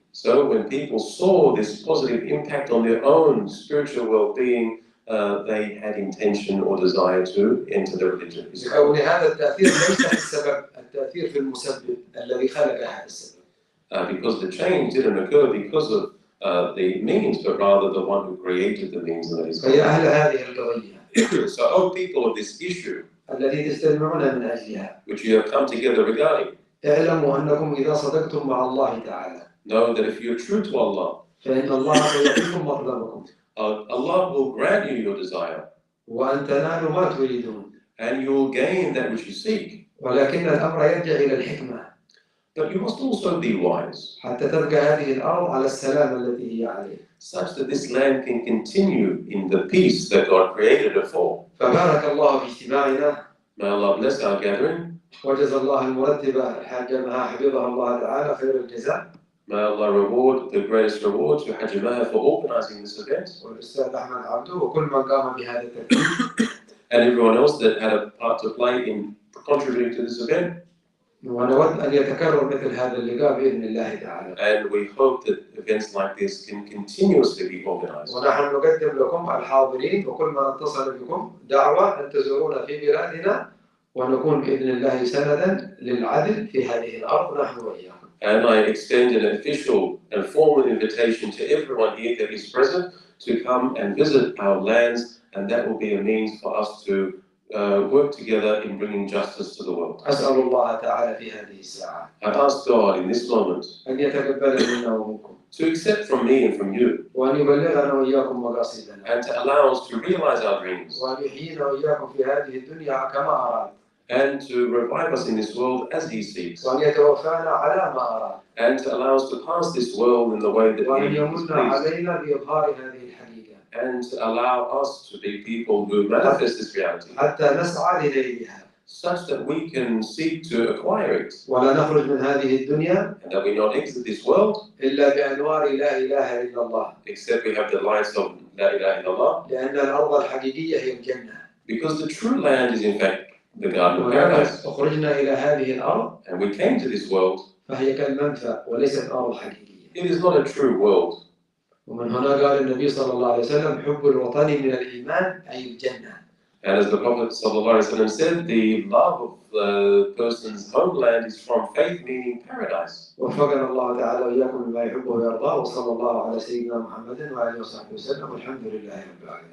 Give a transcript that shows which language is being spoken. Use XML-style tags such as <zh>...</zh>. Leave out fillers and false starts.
<en>So when people saw this positive impact on their own spiritual well-being, they had intention or desire to enter the religion.</en> <ar>لكون هذا التأثير ليس السبب، التأثير في المسبب الذي خلق هذا السبب.</ar> <en>Because the change didn't occur because of the means, but rather the one who created the means, and that is God.</en> <ar>فيا أهل هذه القضية</ar> <en>So, O people of this issue,</en> <ar>التي تجتمعون من أجلها،</ar> <en>which you have come together regarding,</en> <ar>اعلموا أنكم إذا صدقتم مع الله تعالى</ar> <en>know that if you're true to Allah,</en> <ar>فإن الله سيعطيكم مطلبكم</ar> <en>Allah will grant you your desire,</en> <ar>وأن تنالوا ما تريدون.</ar> <en>and you will gain that which you seek.</en> <ar>ولكن الأمر يرجع إلى الحكمة</ar> <en>But you must also be wise,</en> <ar>حتى تبقى هذه الأرض على السلام الذي هي عليه.</ar> <en>such that this land can continue in the peace that God created it for.</en> <ar>فبارك الله في اجتماعنا.</ar> <en>May Allah bless our gathering.</en> <ar>وجزا الله المرتبة الحاجة مها حفظها الله تعالى خير الجزاء.</ar> <en>May Allah reward the greatest reward to Haji Maha for organizing this event.</en> <ar>والأستاذ أحمد عبده وكل من قام بهذا التكليف.</ar> <en>And everyone else that had a part to play in contributing to this event.</en> <ar>ونود أن يتكرر مثل هذا اللقاء بإذن الله تعالى.</ar> <en>And we hope that events like this can continuously be organized.</en> <ar>ونحن نقدم لكم الحاضرين وكل من اتصل بكم دعوة أن تزورونا في بلادنا ونكون بإذن الله سندا للعدل في هذه الأرض نحن وإياكم.</ar> <en>And I extend an official and formal invitation to everyone here that is present to come and visit our lands, and that will be a means for us to work together in bringing justice to the world.</en> <ar>أسأل الله تعالى في هذه الساعة</ar> <en>I ask God in this moment</en> <ar>أن يتقبل منا ومنكم</ar> <en>to accept from me and from you,</en> <ar>وأن يبلغنا وإياكم مقاصدنا</ar> <en>and to allow us to realize our dreams,</en> <ar>وأن يحيينا وإياكم في هذه الدنيا كما أراد</ar> <en>and to revive us in this world as He seeks,</en> <ar>وأن يتوفانا على ما أراد</ar> <en>and to allow us to pass this world in the way that</en> <ar>وأن</ar> <en>He is</en> <ar>يمن</ar> <en>pleased,</en> <ar>علينا بإظهار هذه الحقيقة</ar> <en>and to allow us to be people who manifest this reality,</en> <ar>حتى نسعى لنيلها</ar> <en>such that we can seek to acquire it,</en> <ar>ولا نخرج من هذه الدنيا</ar> <en>and that we not exit this world</en> <ar>إلا بأنوار لا إله إلا الله</ar> <en>except we have the lights of La ilaha illallah,</en> <ar>لأن الأرض الحقيقية هي الجنة.</ar> <en>because the true land is in fact the garden of paradise,</en> <ar>أخرجنا إلى هذه الأرض</ar> <en>and we came to this world.</en> <ar>فهي كالمنفى وليست أرض حقيقية.</ar> <en>It is not a true world.</en> <ar>ومن هنا قال النبي صلى الله عليه وسلم حب الوطن من الإيمان أي الجنة.</ar> <en>And as the Prophet ﷺ said, the love of the person's homeland is from faith, meaning paradise.</en> <ar>وفقنا الله تعالى وإياكم بما يحبه ويرضاه وصلى الله على سيدنا محمد وآله وصحبه وسلم والحمد لله رب العالمين.</ar>